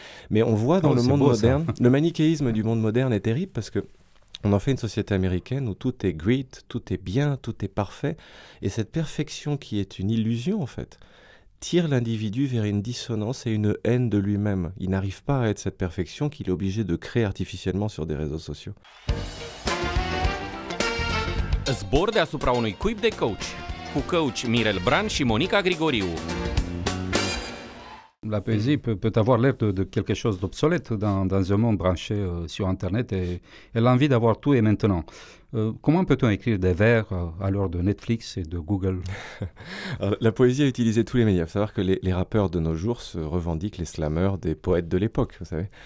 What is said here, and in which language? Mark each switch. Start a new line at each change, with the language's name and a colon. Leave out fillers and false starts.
French: Mais on voit dans le monde moderne, le manichéisme du monde moderne est terrible parce que on en fait une société américaine où tout est great, tout est bien, tout est parfait. Et cette perfection qui est une illusion en fait, tire l'individu vers une dissonance et une haine de lui-même. Il n'arrive pas à être cette perfection qu'il est obligé de créer artificiellement sur des réseaux sociaux.
Romanian: Zbor deasupra unui cuib de coach, cu coach Mirel Bran și Monica Grigoriu.
French: La poésie peut avoir l'air de quelque chose d'obsolète dans un monde branché sur Internet et l'envie d'avoir tout et maintenant. Comment peut-on écrire des vers à l'heure de Netflix et de Google? Alors, la poésie a utilisé tous les médias. Il faut savoir que les rappeurs de nos jours se revendiquent les slammeurs des poètes de l'époque, vous savez.